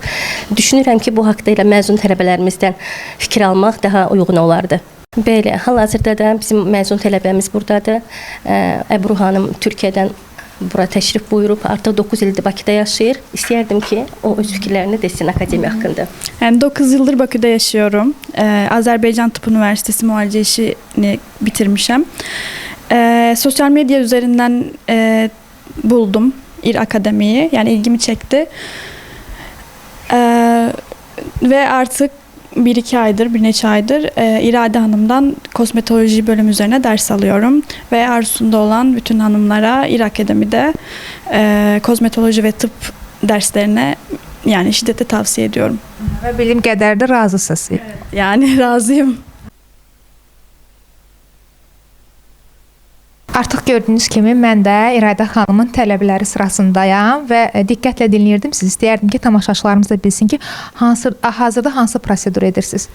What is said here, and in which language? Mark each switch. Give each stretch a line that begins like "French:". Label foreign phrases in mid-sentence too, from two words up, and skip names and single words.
Azerbaijani: Düşünürəm ki, bu haqqda ilə məzun tələbələrimizdən fikir almaq daha uyğun olardı. Belə, hal-hazırda da bizim məzun tələbəmiz buradadır. Əbru xanım Türkiyədən bura təşrif buyurub, artıq 9 ildir Bakıda yaşayır. İstəyərdim ki, o öz fikirlərini desin akademiya haqqında.
Turkish: Yani 9 yıldır Bakı'da yaşıyorum. Azerbaycan Tıp Üniversitesi muhalece işini bitirmişim. Sosyal medya üzerinden buldum İR Akademi'yi. Yani ilgimi çekti. Ve artık
Azerbaijani: bir neçə aydır
Turkish: İrade Hanım'dan kosmetoloji bölüm üzerine ders alıyorum. Ve arzusunda olan bütün hanımlara İR Akademi'de kosmetoloji ve tıp derslerine yani şiddetle tavsiye ediyorum.
Azerbaijani: Və bildiyim qədər də razısınız.
Turkish: Yani razıyım.
Azerbaijani: Artıq gördüyünüz kimi mən də İradə xanımın tələbələri sırasındayam və diqqətlə dinləyirdim. Siz istəyərdim ki, tamaşaçılarımız da bilsin ki, hazırda hansı prosedur edirsiniz?